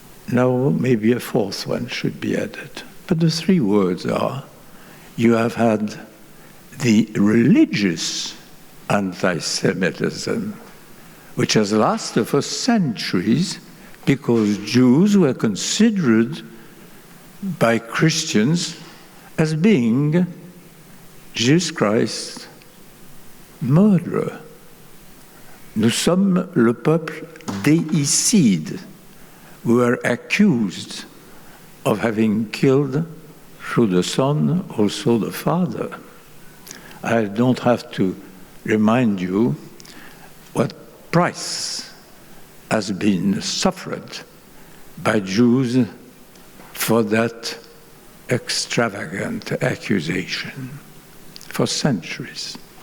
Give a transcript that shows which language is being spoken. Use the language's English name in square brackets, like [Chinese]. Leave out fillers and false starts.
[English] Now maybe a 4th one should be added. But the 3 words are, you have had the religious anti-Semitism, which has lasted for centuries because Jews were considered by Christians as being Jesus Christ's murderer. [French] Nous sommes le peuple déicide. [English] We were accused of having killed through the Son also the Father. I don't have to remind you what price has been suffered by Jews for that extravagant accusation for centuries.